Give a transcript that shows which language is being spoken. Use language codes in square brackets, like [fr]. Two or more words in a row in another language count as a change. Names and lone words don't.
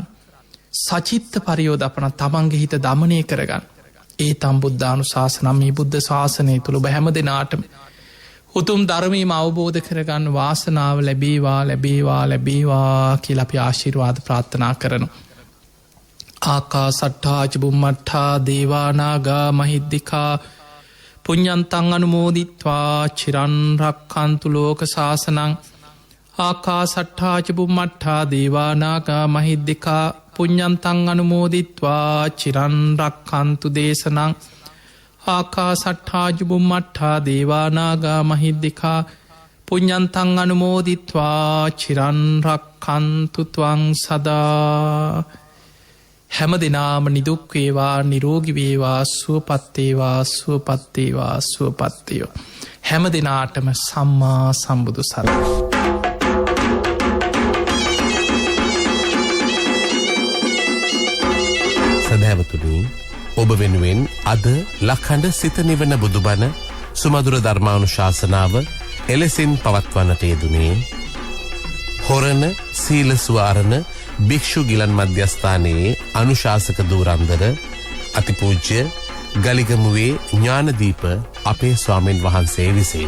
[pi] සචිත්ත පරියෝධපන [si] තමන්ගේ හිත දමනය කරගන්න. [pi] ඒ තම් බුද්ධානු ශාසනම් [si] මේ බුද්ධ ශාසනය තුළ බැහැම දෙනාටම. උතුම් ධර්මීම අවබෝධ කරගන්න වාසනාව ලැබේවා ලැබේවා ලැබේවා කියල අපි ආශිර්වාද ප්‍රාර්ථනා කරනු. [pi] ආකා සට්ඨාච බුම්මට්ඨා දේවානාගා මහිද්දිකා පුඤ්ඤන්තං අනුමෝදිත්වා චිරන් රක්ඛන්තු ලෝක ශාසනං. ආකා සට්ඨාච බුම්මට්ඨා දේවානාගා මහිද්දිකා පුඤ්ඤන්තං අනුමෝදිත්වා චිරන් රක්ඛන්තු දේශනං. ආකා සට්ඨාච බුම්මට්ඨා දේවානාගා මහිද්දිකා පුඤ්ඤන්තං අනුමෝදිත්වා චිරන් රක්ඛන්තු ත්වං සදා. [si] හැම දෙනාම නිදුක්වේවා නිරෝගිවේවා සුවපත්තේවා සුවපත්තේවා සුවපත්තයෝ. හැම දෙනාටම සම්මා සම්බුදු සරණයි. සදහැවතුනි ඔබ වෙනුවෙන් අද ලක්හඬ සිත නිවන බුදුබණ සුමදුර ධර්මානුශාසනාව එලෙසින් පවත්වන්නට යෙදුනේ හොරණ සීලස්වාරණ භික්ෂු ගිලන් මධ්‍යස්ථානයේ අනුශාසක දූරන්දර අතිපූජ්‍ය ගලිගමුවේ ඥානදීප අපේ ස්වාමීන් වහන්සේ විසින්.